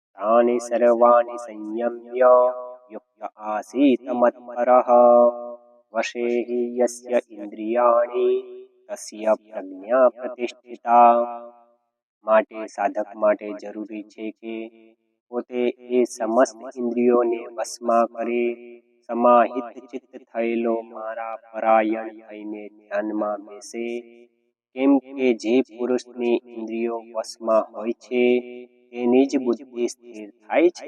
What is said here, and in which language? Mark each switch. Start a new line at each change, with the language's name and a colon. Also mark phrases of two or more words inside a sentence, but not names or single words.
Sanskrit: तानि सर्वाणि संयम्य युक्त आसीत मत्परः वशे हि यस्य इन्द्रियाणि तस्य प्रज्ञा प्रतिष्ठिता।
Gujarati: માટે સાધક માટે જરૂરી છે કે પોતે એ સમસ્ત ઇન્દ્રિયોને વશમાં કરી સમાહિત ચિત્ત થયેલો મારા પરાયણ થઈને ધ્યાનમાં બેસે, કેમ કે જે પુરુષની ઇન્દ્રિયો વશમાં હોય છે તેની જ બુદ્ધિ સ્થિર થાય છે।